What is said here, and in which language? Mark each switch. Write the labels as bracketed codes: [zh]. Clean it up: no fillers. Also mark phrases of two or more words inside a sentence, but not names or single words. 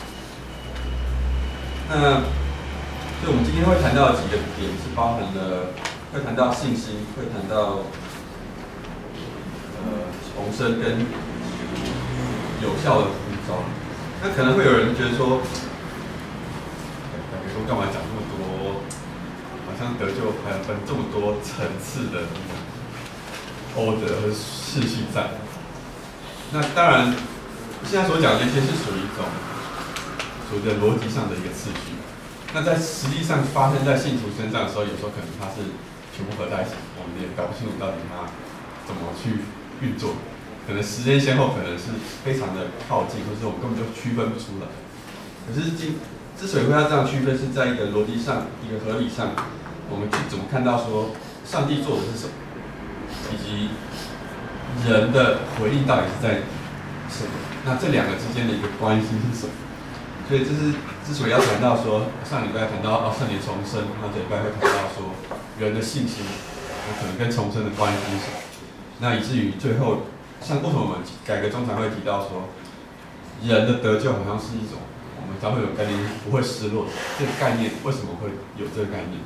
[zh] 那所以我們今天會談到的幾個點是包含了，會談到信心，會談到重生跟有效的。那可能會有人覺得說，幹嘛講這麼多？好像得救還有分這麼多層次的 order 和次序在。那當然，現在所講的這些是屬於一種所謂的邏輯上的一個次序。那在實際上發生在信徒身上的時候，有時候可能它是全部合在一起，我們也搞不清楚到底它怎麼去運作。可能時間先後可能是非常的靠近，或者我們根本就區分不出來。可是之所以會要這樣區分，是在一個邏輯上、一個合理上，我們去怎麼看到說上帝做的是什麼，以及人的回應到底是在什麼？那這兩個之間的一個關係是什麼？所以這是之所以要談到說，上禮拜談到聖靈重生，那這禮拜會談到說人的信心，那可能跟重生的關係是什麼？那以至於最後。像為什麼我們改革中常會提到說，人的得救好像是一種我們才會有概念不會失落的這個概念，為什麼會有這個概念？